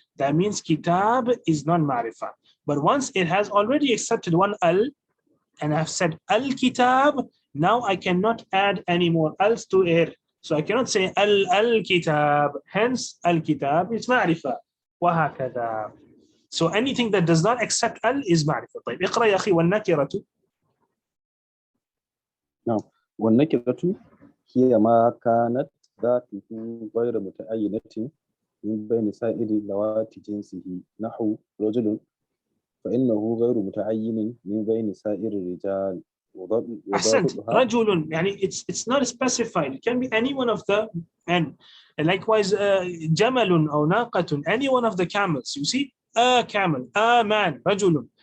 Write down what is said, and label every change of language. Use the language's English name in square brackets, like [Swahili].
[English] That means kitab is non-ma'rifah. But once it has already accepted one al, and I've said al-kitab, now I cannot add any more als to it. So I cannot say al-kitab. Hence al-kitab is ma'rifah. [Arabic] وهكذا. [English] So anything that does not accept al is معرفة. [Arabic] طيب اقرأ يا أخي. والنكرة. نعم. والنكرة هي ما كانت ذاته غير متعينة من بين سائر ذوات جنسه نحو رجل فإنه غير متعين من بين سائر الرجال. أحسنت. [English] رجل [Arabic] يعني [English] it's not specified. It can be any one of the men. And likewise [Arabic] جمل أو ناقة, [English] any one of the camels. You see, a camel, a man, رجل.